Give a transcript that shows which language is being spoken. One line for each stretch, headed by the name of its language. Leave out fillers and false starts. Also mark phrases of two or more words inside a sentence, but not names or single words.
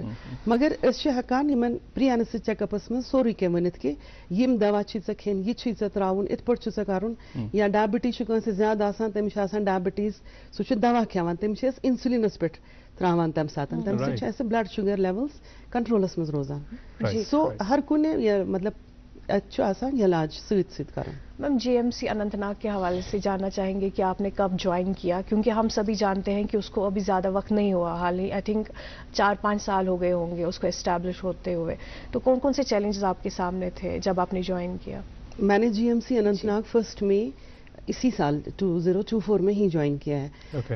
Kashmiri: مگر أسۍ چھِ ہٮ۪کان یِمن
English: pre anesthesia checkups
Kashmiri: منٛز سورُے کینٛہہ ؤنِتھ کہِ یِم دوا چھِ ژےٚ کھیٚنۍ, یہِ چھُے ژےٚ ترٛاوُن, یِتھ پٲٹھۍ چھُ ژےٚ کَرُن. یا ڈایبٹیٖز چھُ کٲنٛسہِ زیادٕ آسان, تٔمِس چھِ آسان ڈایبٹیٖز, سُہ چھُ دوا کھٮ۪وان, تٔمِس چھِ أسۍ اِنسُلِنس پٮ۪ٹھ ترٛاوان تَمہِ ساتہٕ. تَمہِ سۭتۍ چھِ اَسہِ
English: blood sugar levels
Kashmiri: کنٹرولس منٛز روزان. سو ہر کُنہِ مطلب اچھا آسان علاج سویت کریں.
Urdu: میم GMC اننت ناگ کے حوالے سے جاننا چاہیں گے کہ آپ نے کب جوائن کیا، کیونکہ ہم سبھی جانتے ہیں کہ اس کو ابھی زیادہ وقت نہیں ہوا، حال ہی
English: I think
Urdu: 4-5 سال ہو گئے ہوں گے اس کو اسٹیبلش ہوتے ہوئے. تو کون کون سے چیلنجز آپ کے سامنے تھے جب آپ نے جوائن کیا؟ میں نے GMC اننت ناگ 1 مئی اسی سال 2024 میں ہی جوائن کیا ہے.